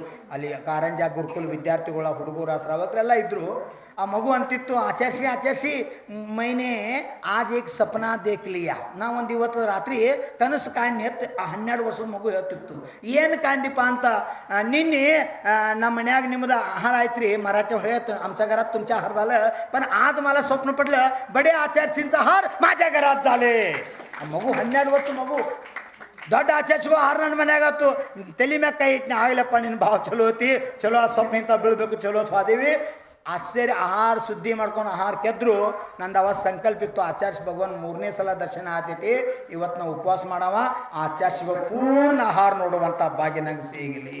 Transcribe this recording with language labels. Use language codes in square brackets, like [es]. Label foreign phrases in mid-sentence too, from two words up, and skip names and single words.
[kn] ಅಲ್ಲಿ ಕಾರಂಜ ಗುರುಕುಲ ವಿದ್ಯಾರ್ಥಿಗಳ ಹುಡುಗರು ಶ್ರಾವಕರೆಲ್ಲ ಇದ್ದರು. ಆ ಮಗು ಅಂತಿತ್ತು, [hi] आचार्जी मैंने आज एक सपना देख लिया. [kn] ನಾ ಒಂದು ಇವತ್ತು ರಾತ್ರಿ ಕನಸು ಕಾಣಿ ಎತ್ತು. ಆ 12 ವರ್ಷದ ಮಗು ಹೇಳ್ತಿತ್ತು, ಏನು ಕಾಂದಿಪ್ಪ ಅಂತ. ನಿನ್ನೆ ನಮ್ಮ ಮನ್ಯಾಗ ನಿಮ್ಮದು ಆಹಾರ ಆಯ್ತು ರೀ, ಮರಾಠಿ ಹೇಳ್ತು [mr] आमच्या घरात तुमच्या आहार झालं, पण आज मला स्वप्न पडलं बडे आचार्यजींचा आहार माझ्या घरात झाले. [kn] ಆ ಮಗು 12 ವರ್ಷ ಮಗು ದೊಡ್ಡ ಆಚಾರ್ಯಗೂ ಆಹಾರ ನನ್ನ ಮನ್ಯಾಗತ್ತು. ತಲೆ ಮ್ಯಾಗ ಕೈ ಇಟ್ಟು ಆಗಲಪ್ಪ ನಿನ್ನ ಭಾವ ಚಲೋ ಐತಿ, ಚಲೋ ಆ ಸ್ವಪ್ನ ಇಂಥ ಬೀಳ್ಬೇಕು, ಚಲೋ ಹೋದೇವಿ. ಆಶ್ಚರ್ಯ ಆಹಾರ ಸುದ್ದಿ ಮಾಡ್ಕೊಂಡು ಆಹಾರ ಕೆದ್ರು. ನಂದು ಅವಾಗ ಸಂಕಲ್ಪ ಇತ್ತು, ಆಚಾರ್ಯ ಭಗವಾನ್ 3ನೇ ಸಲ ದರ್ಶನ ಆತೈತಿ, ಇವತ್ತು ನಾವು ಉಪವಾಸ ಮಾಡವ, ಆಚಾರ್ಯ ಪೂರ್ಣ ಆಹಾರ ನೋಡುವಂಥ ಭಾಗ್ಯ ನಂಗೆ ಸಿಗಲಿ.